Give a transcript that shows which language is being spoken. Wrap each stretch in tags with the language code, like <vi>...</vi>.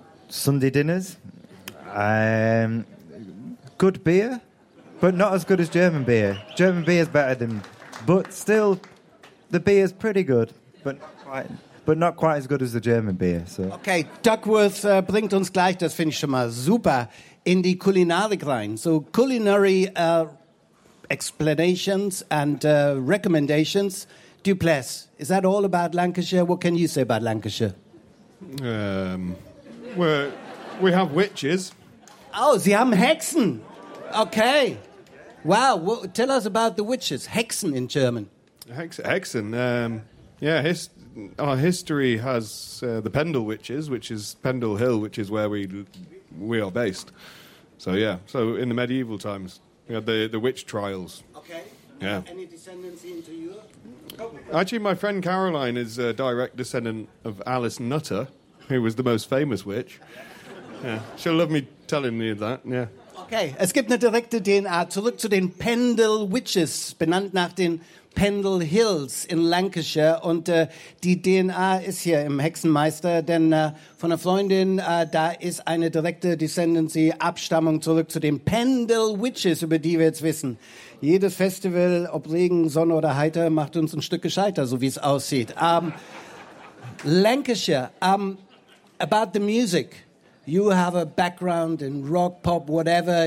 <en>Sunday dinners, good beer, but not as good as German beer. German beer is better than, but still, the beer is pretty good, but not quite as good as the German beer. So.</en> <de>Okay, Duckworth bringt uns gleich, das finde ich schon mal super, in die Kulinarik rein.</de> <en>So culinary explanations and recommendations. Duplass, is that all about Lancashire? What can you say about Lancashire? We have witches.</en> <de>Oh, sie haben Hexen.</de> <en>Okay. Wow, well, tell us about the witches. Hexen in German.</en> <de>Hexen.</de> <en>Our history has the Pendle witches, which is Pendle Hill, which is where we are based. So, yeah. So, in the medieval times, we had the witch trials. Okay. Yeah. Any descendancy into you? Actually, my friend Caroline is a direct descendant of Alice Nutter, who was the most famous witch. Yeah. She'll love me telling you that, yeah.</en> <de>Okay, es gibt eine direkte DNA. Zurück zu den Pendle Witches, benannt nach den Pendle Hills in Lancashire. Und die DNA ist hier im Hexenmeister, denn von einer Freundin, da ist eine direkte Descendancy, Abstammung zurück zu den Pendle Witches, über die wir jetzt wissen. Jedes Festival, ob Regen, Sonne oder Heiter, macht uns ein Stück gescheiter, so wie es aussieht.</de> <en>Lancashire, about the music. You have a background in rock, pop, whatever.</en>